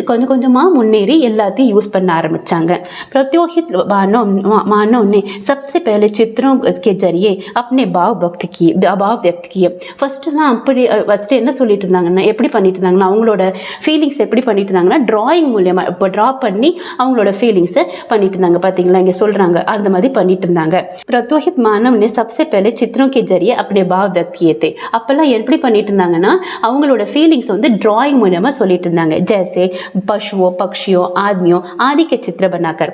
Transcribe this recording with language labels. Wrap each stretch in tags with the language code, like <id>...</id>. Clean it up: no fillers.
<ta>கொஞ்சமா முன்னேறி எல்லாத்தையும் யூஸ் பண்ண ஆரம்பிச்சாங்க</ta> <hi>प्रत्योहित मानव ने सबसे पहले चित्रों के जरिए अपने भाव व्यक्त किए</hi> <ta>ஃபர்ஸ்ட் என்ன சொல்லிட்டு இருந்தாங்கன்னா எப்படி பண்ணிட்டு இருந்தாங்கன்னா அவங்களோட ஃபீலிங்ஸ் எப்படி பண்ணிட்டு இருந்தாங்கன்னா டிராயிங் மூலமா டிரா பண்ணி அவங்களோட ஃபீலிங்ஸை பண்ணிட்டு இருந்தாங்க பாத்தீங்களா இங்க சொல்றாங்க அந்த மாதிரி பண்ணிட்டு இருந்தாங்க</ta> <hi>प्रत्योहित मानव ने सबसे पहले चित्रों के जरिए अपने भाव व्यक्त किए थे.</hi> <ta>அப்பெல்லாம் எப்படி பண்ணிட்டு இருந்தாங்கன்னா அவங்களோட ஃபீலிங்ஸ் வந்து டிராயிங் மூலமா சொல்லிட்டு இருந்தாங்க.</ta> <hi>जैसे पशुओं पक्षियों आदमियों आदि के चित्र बनाकर.</hi>